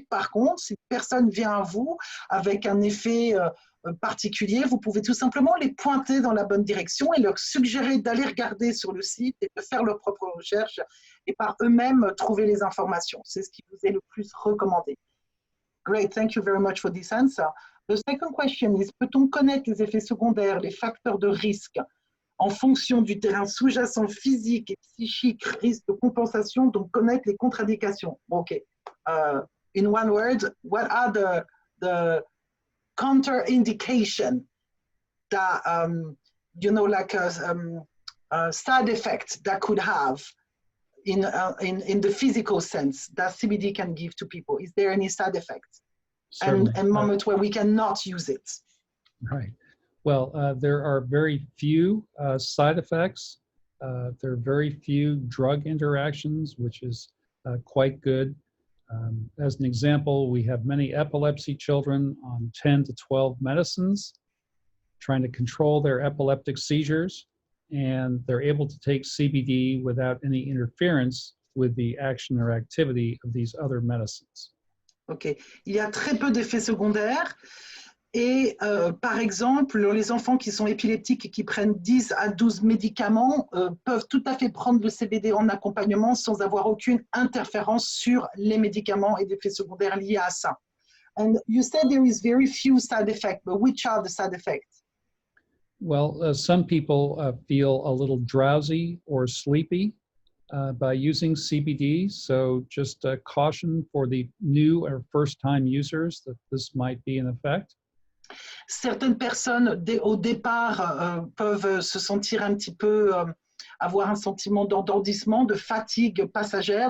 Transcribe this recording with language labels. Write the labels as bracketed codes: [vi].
[fr] Par contre, si une personne vient à vous avec un effet particulier, vous pouvez tout simplement les pointer dans la bonne direction et leur suggérer d'aller regarder sur le site et de faire leurs propres recherches et par eux-mêmes trouver les informations. C'est ce qui vous est le plus recommandé. [en] Great, thank you very much for this answer. The second question is, [fr] peut-on connaître les effets secondaires, les facteurs de risque en fonction du terrain sous-jacent physique et psychique, risque de compensation, donc connaître les contre-indications? OK. [en] In one word, what are the counter-indication that, you know, like a side effect that could have in the physical sense that CBD can give to people? Is there any side effects and a moment where we cannot use it? Right. Well, there are very few side effects. There are very few drug interactions, which is quite good. As an example, we have many epilepsy children on 10 to 12 medicines trying to control their epileptic seizures, and they're able to take CBD without any interference with the action or activity of these other medicines. OK. [fr] Il y a très peu d'effets secondaires. Et par exemple, les enfants qui sont épileptiques et qui prennent 10 à 12 médicaments peuvent tout à fait prendre le CBD en accompagnement sans avoir aucune interférence sur les médicaments et d'effets secondaires liés à ça. [en] And you said there is very few side effects, but which are the side effects? Well, some people feel a little drowsy or sleepy by using CBD. So just caution for the new or first-time users that this might be in effect. [fr] Certaines personnes, au départ, peuvent se sentir un petit peu, avoir un sentiment d'endormissement, de fatigue passagère.